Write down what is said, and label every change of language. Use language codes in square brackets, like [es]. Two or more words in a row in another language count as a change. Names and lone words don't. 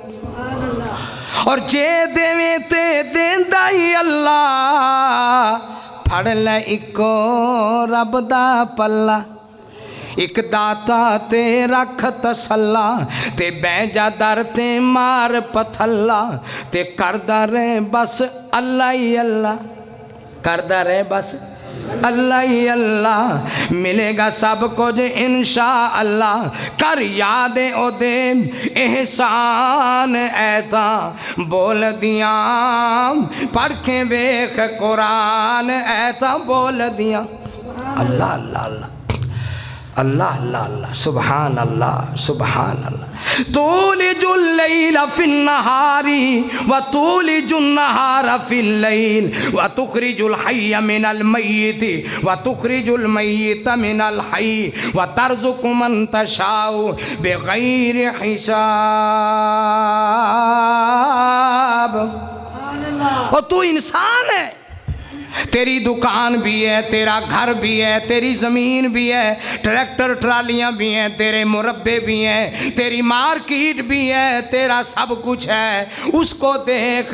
[pa] اور جے دیوے تے دیندا ہی اللہ، پھڑ لے اکو رب دا پلا، ایک داتا تے رکھ تسلا، تے بیجا در تے مار پتھلا، تے کردا رہے بس اللہ ہی اللہ، کردا رہے بس اللہ ہی اللہ. ملے گا سب کچھ [ar] إن شاء الله, [pa] کر یاد او دے احسان ایتا بول دیا، پڑھ کے ویکھ قرآن ایتا بول دیا. [ar] الله الله الله الله الله الله، سبحان الله سبحان الله. تولج الليل في النهار وتولج النهار في الليل وتخرج الحي من الميت وتخرج الميت من الحي وترزق من تشاء بغير حساب. [ur] اور تو انسان ہے، تیری دکان بھی ہے، تیرا گھر بھی ہے، تیری زمین بھی ہے، ٹریکٹر ٹرالیاں بھی ہیں، تیرے مربعے بھی ہیں، تیری مارکیٹ بھی ہے، تیرا سب کچھ ہے.